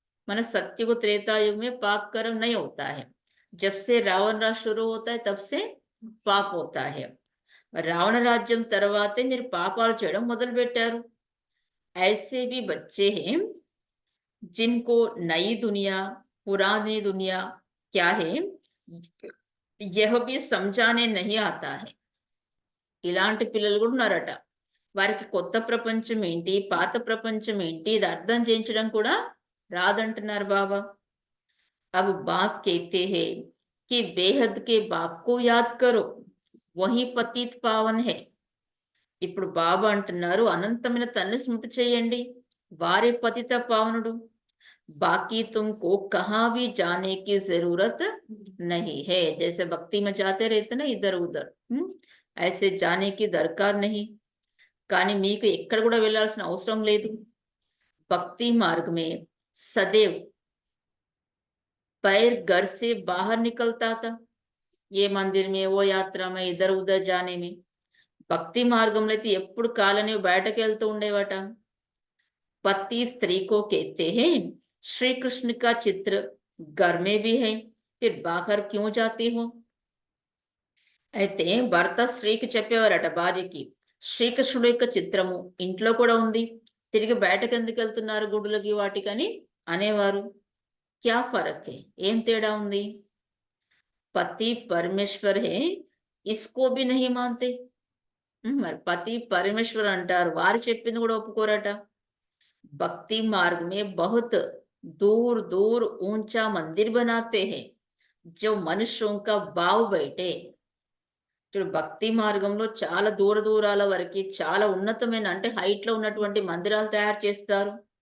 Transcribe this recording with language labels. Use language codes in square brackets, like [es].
[hi] మన సత్యుగ త్రేతాయుగ में पाप कर्म नहीं होता है. जब से रावण राज शुरू होता है तब से पाप होता है. [te] రావణ రాజ్యం తర్వాతే మీరు పాపాలు చేయడం మొదలు పెట్టారు. [hi] ऐसे भी बच्चे हैं जिनको नई दुनिया पुरानी दुनिया क्या है यह भी समझाने नहीं आता है. [te] ఇలాంటి పిల్లలు కూడా ఉన్నారట, వారికి కొత్త ప్రపంచం ఏంటి పాత ప్రపంచం ఏంటి ఇది అర్థం చేయించడం కూడా రాదంటున్నారు బాబా. [hi] अब बाप कहते हैं कि बेहद के बाप को याद करो, वही पतित पावन है. [te] ఇప్పుడు బాబా అంటున్నారు, అనంతమైన తండ్రి స్మృతి చేయండి, వారే పతిత పావనుడు. [hi] बाकी तुमको कहाँ भी जाने की जरूरत नहीं है. जैसे भक्ति में जाते रहते ना इधर उधर, ऐसे जाने की दरकार नहीं. [te] కానీ మీకు ఎక్కడ కూడా వెళ్ళాల్సిన అవసరం లేదు. [hi] భక్తి మార్గ में सदैव पैर घर से बाहर निकलता था. ये मंदिर में वो यात्रा में इधर उधर जाने में [te] భక్తి మార్గంలో అయితే ఎప్పుడు కాలనేవి బయటకు వెళ్తూ ఉండేవట. [hi] पति स्त्री को कहते हैं श्री कृष्ण का चित्र घर में भी है फिर बाहर क्यों जाती हो. [te] అయితే భర్త స్త్రీకి చెప్పేవారట భార్యకి, శ్రీకృష్ణుడు యొక్క చిత్రము ఇంట్లో కూడా ఉంది, తిరిగి బయటకు ఎందుకు వెళ్తున్నారు గుడులకి వాటికని అనేవారు. [hi] క్యా ఫరక్ హై, [te] ఏం తేడా ఉంది. [hi] పతి పరమేశ్వర్ హే ఇస్కో భీ నహీ మాన్తే. [te] మరి పతి పరమేశ్వర్ అంటారు, వారు చెప్పింది కూడా ఒప్పుకోరట. [hi] भक्ति मार्ग में बहुत दूर दूर ऊंचा मंदिर बनाते हैं जो मनुष्यों का भाव बैठे. [te] చూడు భక్తి మార్గంలో చాలా దూర దూరాల వరకు చాలా ఉన్నతమైన అంటే హైట్ లో ఉన్నటువంటి మందిరాలు తయారు చేస్తారు.